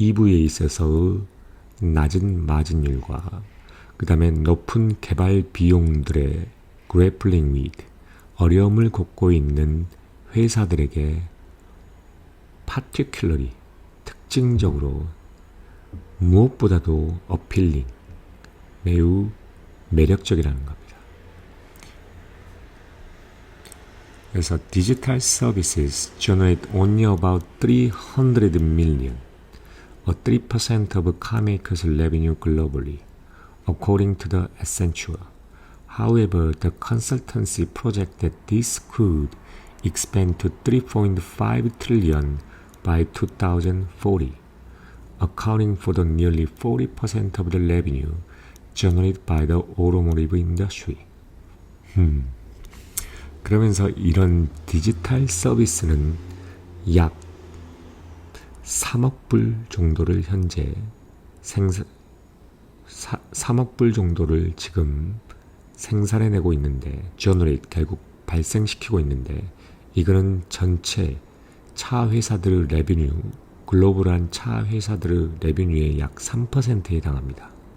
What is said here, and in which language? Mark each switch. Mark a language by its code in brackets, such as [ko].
[ko] 있어서의 낮은 마진율과 그 다음에 높은 개발 비용들의 grappling with, 어려움을 겪고 있는 회사들에게 particularly, 특징적으로 무엇보다도 appealing, 매우 매력적이라는 겁니다. [en] 그래서 digital services generate only about 300 million, or 3% of carmakers' revenue globally, according to the Accenture. However, the consultancy projects that this could expand to 3.5 trillion by 2040, accounting for the nearly 40% of the revenue generated by the automotive industry. [ko] 그러면서 이런 디지털 서비스는 약 3억 불 정도를 현재 3억 불 정도를 지금 생산해내고 있는데, generate, 결국 발생시키고 있는데, 이거는 전체 차 회사들의 레비뉴, 글로벌한 차 회사들의 레비뉴의 약 3%에 해당합니다.